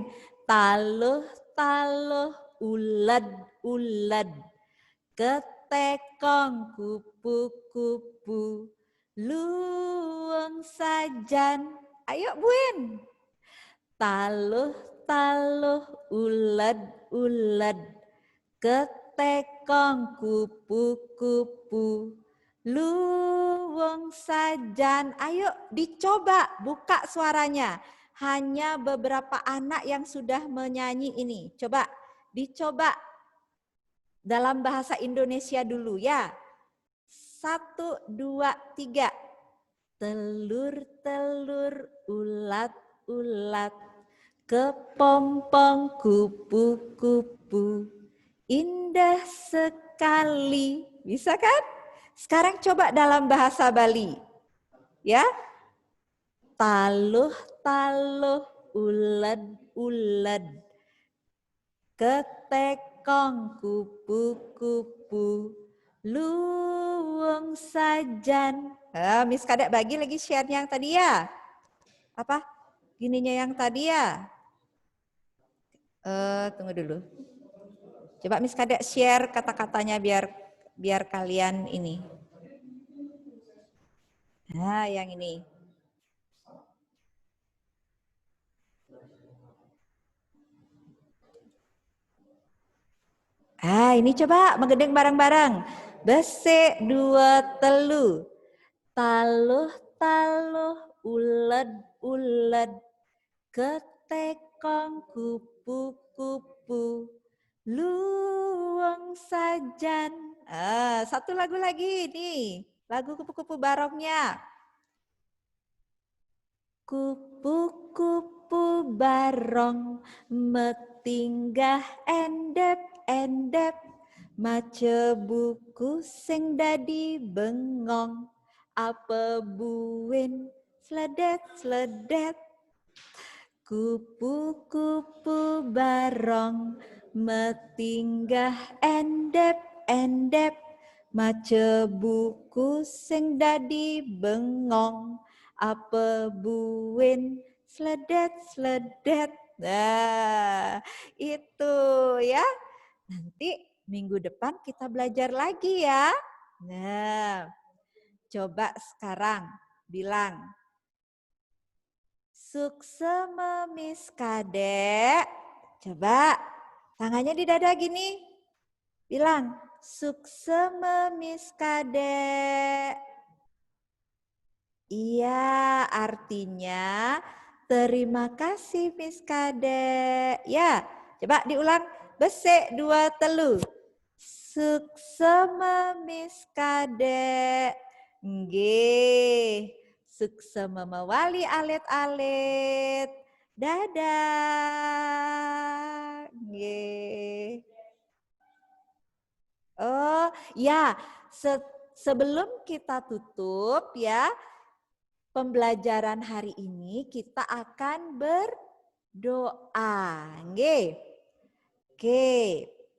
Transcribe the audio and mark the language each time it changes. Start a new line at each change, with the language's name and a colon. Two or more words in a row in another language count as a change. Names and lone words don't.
Balinese: Taluh-taluh ulad-ulad ketekong kupu-kupu luweng sajan.
Indonesian: Ayo Buen.
Balinese: Taluh-taluh ulad-ulad ketekong kupu-kupu luweng sajan.
Indonesian: Ayo dicoba buka suaranya. Hanya beberapa anak yang sudah menyanyi ini. Coba dicoba dalam bahasa Indonesia dulu ya. 1, 2, 3. Telur-telur ulat-ulat kepompong kupu-kupu indah sekali. Bisa kan? Sekarang coba dalam bahasa Bali. Ya.
Balinese: Taluh-taluh ulad-ulad ketekong kupu-kupu luweng sajan.
Indonesian: Miss Kadek bagi lagi share-nya yang tadi ya. Apa? Gininya yang tadi ya. Tunggu dulu. Coba Miss Kadek share kata-katanya biar kalian ini. Nah, yang ini. Ini coba menggedeng bareng-bareng.
Balinese: Besek dua telu. Taluh-taluh ulad-ulad ketekong kupu-kupu luweng sajan.
Indonesian: Satu lagu lagi nih, lagu kupu-kupu barongnya.
Balinese: Kupu-kupu barong metinggah endep-endep mace buku sing dadi bengong apa buin sledet-sledet. Kupu-kupu barong metinggah endep-endep mace buku sing dadi bengong apa buin sledet-sledet.
Indonesian: Nah, itu ya. Nanti minggu depan kita belajar lagi ya. Nah, coba sekarang bilang.
Balinese: Suksema Miss Kadek.
Indonesian: Coba tangannya di dada gini. Bilang, suksema Miss Kadek. Iya, artinya terima kasih Miss Kadek. Ya, coba diulang.
Balinese: Besek dua telu. Suksema Miss Kadek. Nggih. Suksema mewali alit-alit. Dadah. Nggih.
Indonesian: Oh, ya. Sebelum kita tutup ya, pembelajaran hari ini kita akan berdoa. Nggih. Oke.